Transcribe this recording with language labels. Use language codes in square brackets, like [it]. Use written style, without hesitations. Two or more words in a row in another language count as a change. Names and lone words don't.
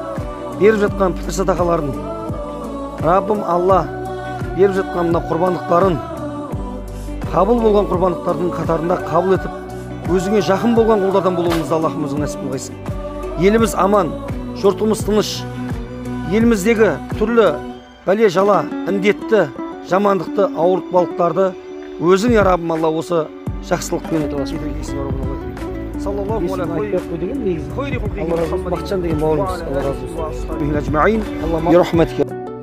[kk] Беріп жатқан пітір садақаларын Раббым Алла беріп жатқан мына құрбандықтарын қабыл болған құрбандықтардың қатарында қабыл етіп, өзіңе жақын болған құлдардан болуымызды Аллахым өзің нәсіп қылғайсың. Еліміз аман, жұртымыз тыныш, еліміздегі түрлі бәле жала, індетті, жамандықты, ауыртпалықтарды өзің я Раббым Алла осы жақсылықпен етіргейсің. [ar] صلى الله عليه وسلم. [kk] Бақытжан деген бауырымыз, Алла разы болсын.